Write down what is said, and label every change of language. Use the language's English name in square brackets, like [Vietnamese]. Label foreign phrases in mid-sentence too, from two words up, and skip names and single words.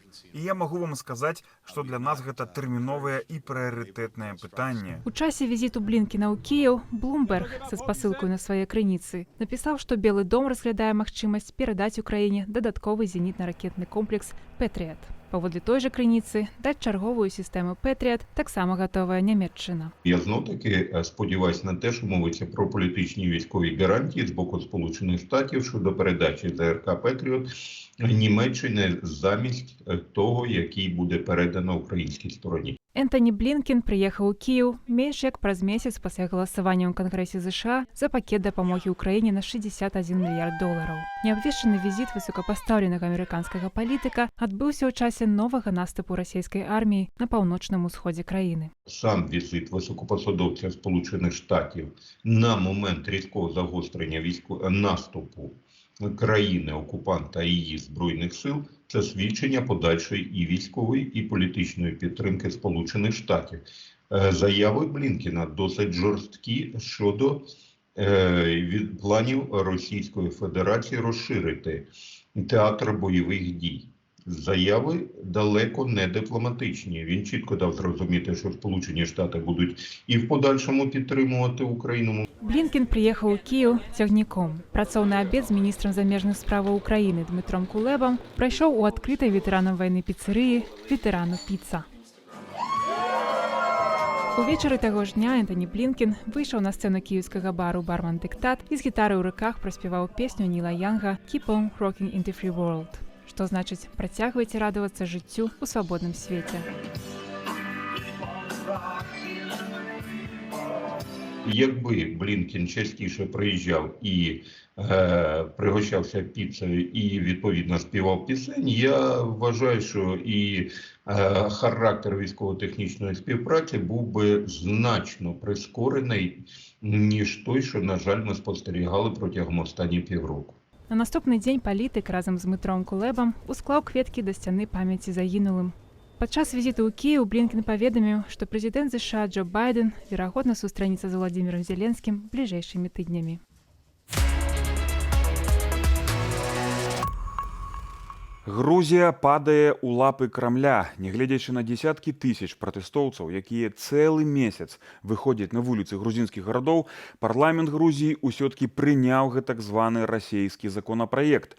[Belarusian] І я магу вам сказаць, што для нас гэта тэрміновае і прыярытэтнае пытанне. У часе візіту Блінкена ў Кіеў Bloomberg са спасылкаю на свае крыніцы напісаў, што Белы дом разглядае магчымасць перадаць Украіне дадатковы зенітна-ракетны комплекс «Пэтріат». Паводле той жа крыніцы, даць чарговую сістэму «Пэтріат» таксама гатовая Нямецчына. [Ukrainian] Я знов-таки сподіваюся на те, що мовиться про політичні військові гарантії з боку Сполучених Штатів щодо передачі ЗРК «Петріот» Німеччини замість того, який буде передано українській стороні. [Belarusian] Энтані Блінкен прыехаў у Кіеў менш як праз месяц пасля галасавання ў Кангрэсе ЗША за пакет дапамогі ўкраіне на $61 мільярд. Неабвешчаны візіт высокапастаўленага амерыканскага палітыка адбыўся ў часе новага наступу расійскай арміі на паўночным усходзе краіны. [Ukrainian] Сам візит високопосадовця Сполучених Штатів на момент різкого загострення наступу країни-окупанта і її Збройних сил – це свідчення подальшої і військової, і політичної підтримки Сполучених Штатів. Заяви Блінкена досить жорсткі щодо планів Російської Федерації розширити театр бойових дій. Заяви далеко не дипломатичні. Він чітко дав зрозуміти, що Сполучені Штати будуть і в подальшому підтримувати Україну. [Belarusian] Блінкен прыехаў у Кіеў цягніком. Працоўны абед з міністрам замежных справаў Украіны Дмітром Кулебам прайшоў у адкрытай ветэранам вайны піцэрыі «Ветэрану піца». Увечары таго ж дня Энтані Блінкен выйшаў на сцэну кіеўскага бару «Барман Дыктат» і з гітарай у руках праспяваў песню Ніла Янга «Keep on rocking in the free world», што значыць «Працягвайце радавацца жыццю ў свабодным свеце». [Ukrainian] Якби Блінкен частіше приїжджав і пригощався піцею і відповідно співав пісень, я вважаю, що і характер військово-технічної співпраці був би значно прискорений, ніж той, що, на жаль, ми спостерігали протягом останніх півроку. [Belarusian] На наступны дзень палітык разам з Дмітром Кулебам усклаў кветкі да сцяны памяці загінулым. Падчас візіту ў Кіеў Блінкен паведаміў, што прэзідэнт ЗША Джо Байден верагодна сустрэнецца з Владзімірам Зеленскім бліжэйшымі тыднямі. Грузія падае ў лапы Крамля, нягледзячы на дзесяткі тысяч пратэстоўцаў, якія цэлы месяц выходзяць на вуліцы грузінскіх гарадоў, парламент Грузіі ўсё-ткі прыняў гэтак званы расійскі законапраект.